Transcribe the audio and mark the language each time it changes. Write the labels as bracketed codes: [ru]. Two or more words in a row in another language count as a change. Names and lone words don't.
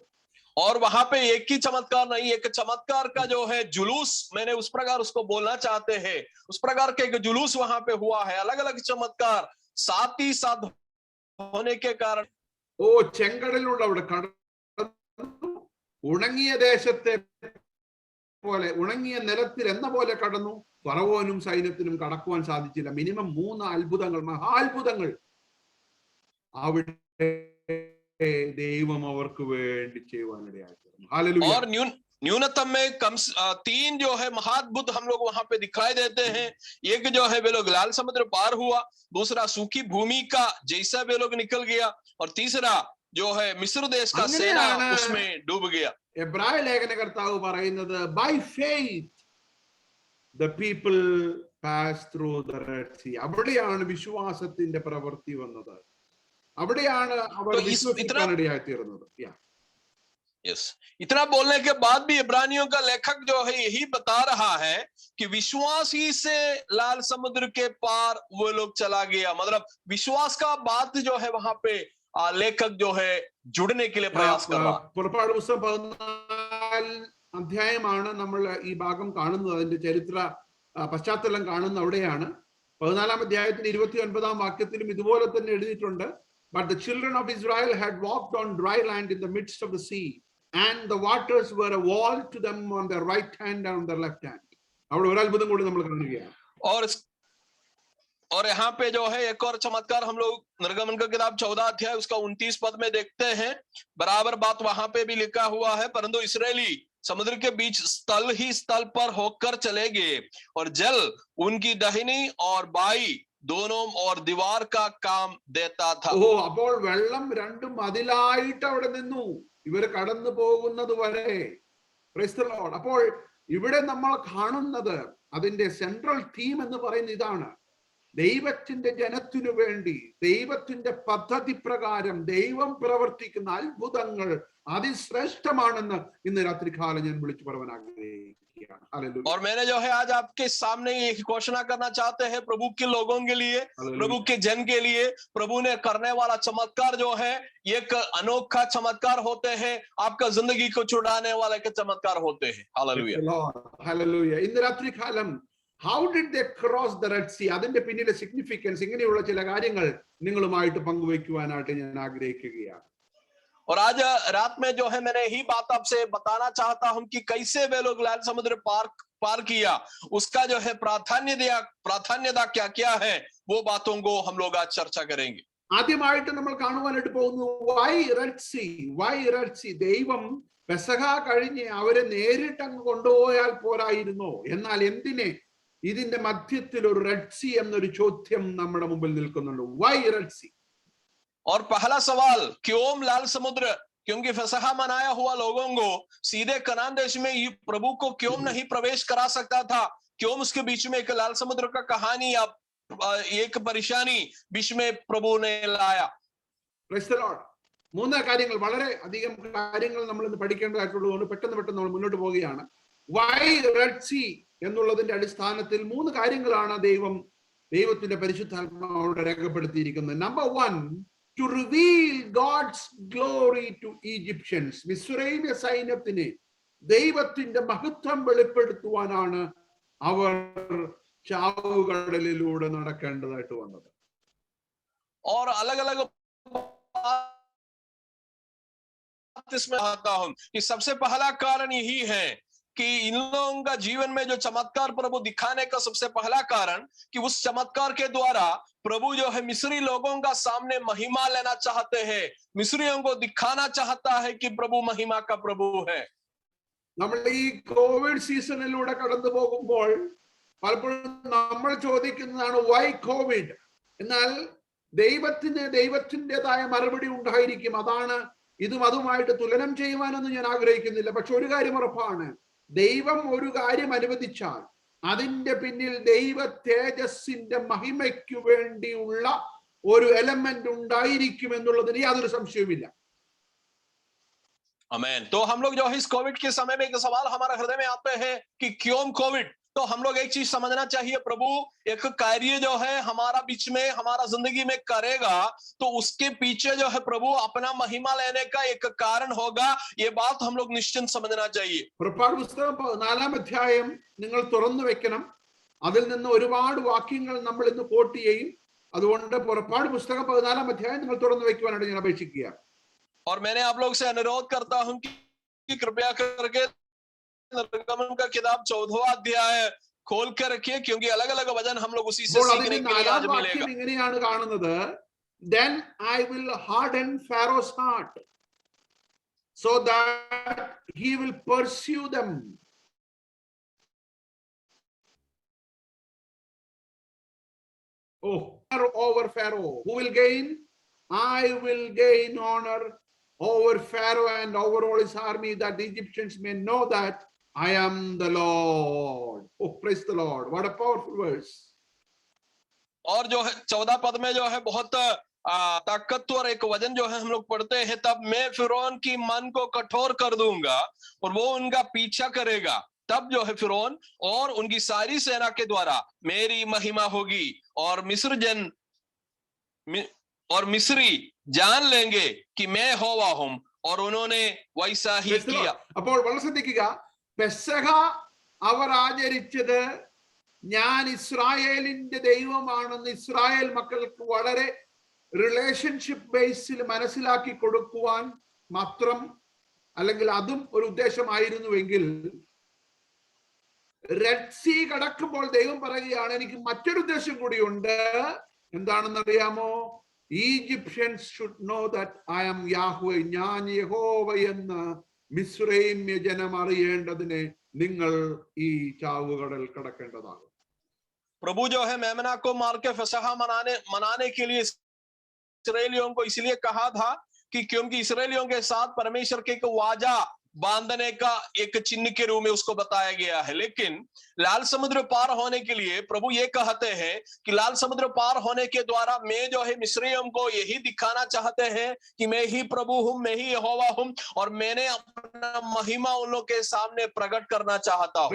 [hi] और वहां पे एक ही चमत्कार नहीं, एक चमत्कार का जो है जुलूस, मैंने उस प्रकार उसको बोलना चाहते हैं, उस प्रकार के एक जुलूस वहां पे हुआ है, अलग अलग चमत्कार साथ ही साथ होने के कारण। [ml] ഓ ചെങ്കടലിലൂടെ അവിടെ കടന്നു, ഉണങ്ങിയ ദേശത്തെ പോലെ ഉണങ്ങിയ നിലത്തിൽ എന്ന പോലെ കടന്നു. ഫറവോനും സൈന്യത്തിനും കടക്കുവാൻ സാധിച്ചില്ല. മിനിമം 3 അത്ഭുതങ്ങൾ, മഹാത്ഭുതങ്ങൾ അവിടെ ദൈവം അവർക്ക് വേണ്ടി ചെയ്യുവാനിടയായി. ഹല്ലേലൂയ. [hi] और न्यूनतम में 3 जो है महाद्भुत हम लोग वहां पे दिखाई देते हैं। एक जो है वे लोग लाल समुद्र पार हुआ, दूसरा सूखी भूमि का जैसा वे लोग निकल गया, और तीसरा जो है मिस्र देश का सेना उसमें डूब गया। [ml] എബ്രായ ലേഖനകർത്താവ് പറയുന്നത് [en] By faith the people pass through the Red Sea. [ml] അവിടെയാണ് വിശ്വാസത്തിന്റെ പ്രവൃത്തി വന്നത്. അവിടെയാണ് അവർ വിശ്വസിക്കാനിടയായി തീർന്നത്. [hi] यस, इतना बोलने के बाद भी इब्रानियों का लेखक जो है यही बता रहा है कि विश्वास ही से लाल समुद्र के पार वो लोग चला गया, मतलब विश्वास का बात जो है वहां पे लेखक जो है जुड़ने के लिए प्रयास कर रहा है। [ml] പുറപ്പാട് പുസ്തകം 14 അധ്യായമാണ് നമ്മൾ ഈ ഭാഗം കാണുന്നത്. അതിന്റെ ചരിത്ര പശ്ചാത്തലം കാണുന്ന അവിടെയാണ്. 14 അധ്യായത്തിന്റെ 29 വാക്യത്തിലും ഇതുപോലെ തന്നെ എഴുതിയിട്ടുണ്ട്. [en] But the children of Israel had walked on dry land in the midst of the sea, and the waters were a wall to them on their right hand and on their left hand. [ml] അവിടെ ഒരു അത്ഭുതം കൂടി നമ്മൾ കാണുകയാണ്. [hi] और यहाँ पे जो है एक और चमत्कार हम लोग निर्गमन का किताब 14 अध्याय उसका 29 पद में देखते हैं। बराबर बात वहां पे भी लिखा हुआ है, परंतु इस्राएली समुद्र के बीच स्थल ही स्थल पर होकर चले गए, और जल उनकी दाहिनी और बाई दोनों और दीवार का काम देता था। [ml] ഓ അപ്പോൾ വെള്ളം രണ്ടും മതിലായിട്ട് അവിടെ നിന്നു ഇവര് കടന്നു പോകുന്നത് വരെ. [en] Praise the Lord. [ml] അപ്പോൾ ഇവിടെ നമ്മൾ കാണുന്നത് അതിന്റെ [en] central theme [ml] എന്ന് പറയുന്നത് ഇതാണ്. ദൈവത്തിന്റെ ജനത്തിനു വേണ്ടി ദൈവത്തിന്റെ പദ്ധതി പ്രകാരം ദൈവം പ്രവർത്തിക്കുന്ന അത്ഭുതങ്ങൾ അതിശ്രേഷ്ഠമാണെന്ന് ഇന്ന് രാത്രികാലം ഞാൻ വിളിച്ചു പറയാൻ ആഗ്രഹിക്കുകയാണ്. ഹല്ലേലൂയ. [hi] और मैंने जो है आज आपके सामने ये घोषणा करना चाहते हैं प्रभु के लोगों के लिए, प्रभु के जन के लिए, प्रभु ने करने वाला चमत्कार जो है एक अनोखा चमत्कार होते हैं, आपका जिंदगी को छुड़ाने वाले के चमत्कार होते हैं। हालेलुया, [ml] ഹല്ലേലൂയ. ഇന്ന് രാത്രികാലം [en] how did they cross the Red Sea? [ml] അതിന്റെ പിന്നിലെ സിഗ്നിഫിക്കൻസ്, ഇങ്ങനെയുള്ള ചില കാര്യങ്ങൾ നിങ്ങളുമായിട്ട് പങ്കുവയ്ക്കുവാനായിട്ട് ഞാൻ ആഗ്രഹിക്കുകയാണ്. [hi] और आज रात में जो है मैंने यही बात आपसे बताना चाहता हूं कि कैसे वे लोग लाल समुद्र पार किया, उसका जो है प्राधान्यता क्या क्या है, वो बातों को हम लोग आज चर्चा करेंगे। [ml] ആദ്യമായിട്ട് നമ്മൾ കാണുവാനായിട്ട് പോകുന്നു [en] why Red Sea. Why Red Sea? [ml] ദൈവം പെസഹ കഴിഞ്ഞ് അവരെ നേരിട്ട് അങ്ങ് കൊണ്ടുപോയാൽ പോരായിരുന്നോ? എന്നാൽ എന്തിനെ ഇതിന്റെ മധ്യത്തിൽ ഒരു റെഡ് സീ എന്നൊരു ചോദ്യം നമ്മുടെ മുമ്പിൽ നിൽക്കുന്നുണ്ട്. [en] Why Red Sea? [hi] और पहला सवाल, क्यों लाल समुद्र? क्योंकि फसहा मनाया हुआ लोगों को सीधे कनान देश में प्रभु को क्यों नहीं प्रवेश करा सकता था? क्यों उसके बीच में एक लाल समुद्र का कहानी या एक परेशानी बीच में प्रभु ने लाया? [en] Praise the Lord. [ml] 3 കാര്യങ്ങൾ, വളരെ അധികം കാര്യങ്ങൾ നമ്മൾ ഇന്ന് പഠിക്കേണ്ടതായിട്ടുള്ളതുകൊണ്ട് പെട്ടെന്ന് നമ്മൾ മുന്നോട്ട് പോവുകയാണ്. [en] why Red Sea [ml] എന്നുള്ളതിന്റെ അടിസ്ഥാനത്തിൽ 3 കാര്യങ്ങളാണ് ദൈവത്തിന്റെ പരിശുദ്ധാത്മാവോട് രേഖപ്പെടുത്തിയിരിക്കുന്നത്. നമ്പർ 1, [en] to reveal God's glory to Egyptians. [ml] മിസ്രൈമ്യ സൈന്യത്തിന് ദൈവത്തിന്റെ മഹത്വം വെളിപ്പെടുത്തുവാനാണ് അവർ ചാവുകടലിലൂടെ നടക്കേണ്ടതായിട്ട് വന്നത്. [hi] और अलग अलग इसमें आता हूं कि सबसे पहला कारण यही है कि इन लोगों का जीवन में जो चमत्कार प्रभु दिखाने का सबसे पहला कारण कि उस चमत्कार के द्वारा प्रभु जो है मिस्री लोगों का सामने महिमा लेना चाहते हैं, मिस्रियों को दिखाना चाहता है कि प्रभु महिमा का प्रभु है। [ml] നമ്മൾ ഈ കോവിഡ് സീസണിലൂടെ കടന്നു പോകുമ്പോൾ പലപ്പോഴും നമ്മൾ ചോദിക്കുന്നതാണ് [en] why Covid. [ml] എന്നാൽ ദൈവത്തിൻ്റെതായ മറുപടി ഉണ്ടായിരിക്കും. അതാണ് ഇതും അതുമായിട്ട് തുലനം ചെയ്യുവാനൊന്നും ഞാൻ ആഗ്രഹിക്കുന്നില്ല. പക്ഷെ ഒരു കാര്യം ഉറപ്പാണ്, ദൈവം ഒരു കാര്യം അനുവദിച്ചാൽ അതിന്റെ പിന്നിൽ ദൈവ തേജസ്സിന്റെ മഹിമയ്ക്ക് വേണ്ടിയുള്ള ഒരു എലമെന്റ് ഉണ്ടായിരിക്കും എന്നുള്ളതിന് യാതൊരു സംശയവുമില്ല. [hi] आमेन। तो हम लोग जो है इस कोविड के समय में एक सवाल हमारे हृदय में आते हैं कि क्यों कोविड। तो हम लोग एक चीज समझना चाहिए, प्रभु एक कार्य जो है हमारा बीच में हमारा जिंदगी में करेगा तो उसके पीछे जो है प्रभु अपना महिमा लेने का एक कारण होगा। ये बात हम लोग निश्चित समझना चाहिए। [ml] പുറപ്പാട് പുസ്തകം 4-ാം അധ്യായം നിങ്ങൾ തുറന്നു വെക്കണം. അതിൽ നിന്ന് ഒരുപാട് വാക്യങ്ങൾ നമ്മൾ ഇന്ന് കോട്ട് ചെയ്യും. അതുകൊണ്ട് പുറപ്പാട് പുസ്തകം 14-ാം അധ്യായം നിങ്ങൾ തുറന്നു വെക്കുവാനായിട്ട് ഞാൻ അപേക്ഷിക്കുക. [hi] और मैंने आप लोग से अनुरोध करता हूं कि कृपया करके निर्गमन का किताब 14वां अध्याय खोल कर रखिए, क्योंकि अलग अलग वचन हम लोग उसी से सीखने के लिए आज मिलेगा। [ml] ഇങ്ങനെയാണ് കാണുന്നത്, [en] then I will harden Pharaoh's heart so that he will pursue them. Oh, over Pharaoh, who will gain? I will gain honor over Pharaoh and over all his army, that the Egyptians may know that I am the Lord. Oh, praise the Lord. What a powerful verse. [hi] और जो है 14 पद में जो है बहुत ताकतवर एक वचन जो है हम लोग पढ़ते हैं, तब मैं फिरौन की मन को कठोर कर दूंगा और वो उनका पीछा करेगा। तब जो है फिरौन और उनकी सारी सेना के द्वारा मेरी महिमा होगी और मिस्री जान लेंगे कि मैं होवा हूं। और उन्होंने वैसा ही किया। [ml] അപ്പോൾ വളരെ ശ്രദ്ധിക്കുക, പെസഹ അവർ ആചരിച്ചത് ഞാൻ ഇസ്രായേലിന്റെ ദൈവമാണെന്ന് ഇസ്രായേൽ മക്കൾക്ക് വളരെ [en] relationship basis [ml] മനസ്സിലാക്കി കൊടുക്കുവാൻ മാത്രം, അല്ലെങ്കിൽ അതും ഒരു ഉദ്ദേശമായിരുന്നുവെങ്കിൽ, റെഡ് സീ കടക്കുമ്പോൾ ദൈവം പറയുകയാണ് എനിക്ക് മറ്റൊരു ഉദ്ദേശം കൂടിയുണ്ട്. എന്താണെന്ന് അറിയാമോ? [en] Egyptians should know that I am Yahweh. [ml] ഞാൻ യഹോവ എന്ന് മിസ്രൈമ്യ ജനം അറിയേണ്ടതിന് നിങ്ങൾ ഈ ചാവുകടൽ കടക്കേണ്ടതാണ്. [hi] प्रभु जो है मेमना को मार के फसहा मनाने के लिए इस्राएलियों को इसलिए कहा था कि क्योंकि इस्राएलियों के साथ परमेश्वर के एक वाजा बांधने का एक चिन्ह के रूप में उसको बताया गया है। लेकिन लाल समुद्र पार होने के लिए प्रभु ये कहते हैं कि लाल समुद्र पार होने के द्वारा मैं जो है मिस्रियों को यही दिखाना चाहते हैं कि मैं ही प्रभु हूं, मैं ही यहोवा हूं और मैंने अपना महिमा उन लोगों के सामने प्रकट करना चाहता हूं।